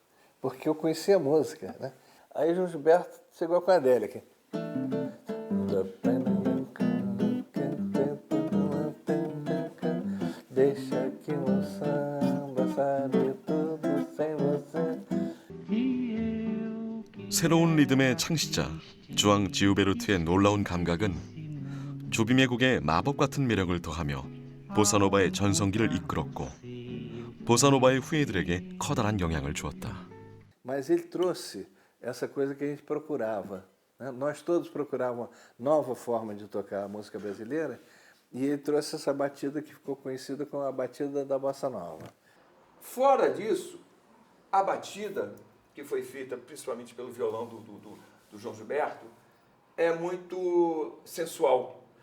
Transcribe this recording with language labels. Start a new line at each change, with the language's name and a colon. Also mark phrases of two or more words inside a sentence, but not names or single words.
Portuguese: Porque eu conhecia a música, né? Aí João Gilberto chegou com a Adélia aqui. Deixa que o samba sabe tudo sem você.
Korean: 새로운 리듬의 창시자 주앙 지우베르트의 놀라운 감각은 조빔의 곡에 마법 같은 매력을 더하며 보사노바의 전성기를 이끌었고 보사노바의 후예들에게 커다란 영향을 주었다.
Portuguese: Mas ele trouxe essa coisa que a gente procurava, né? Nós todos procurávamos uma nova forma de tocar a música brasileira e ele trouxe essa batida que ficou conhecida como a batida da Bossa Nova. Fora disso, a batida que foi feita principalmente pelo violão do João Gilberto é muito sensual.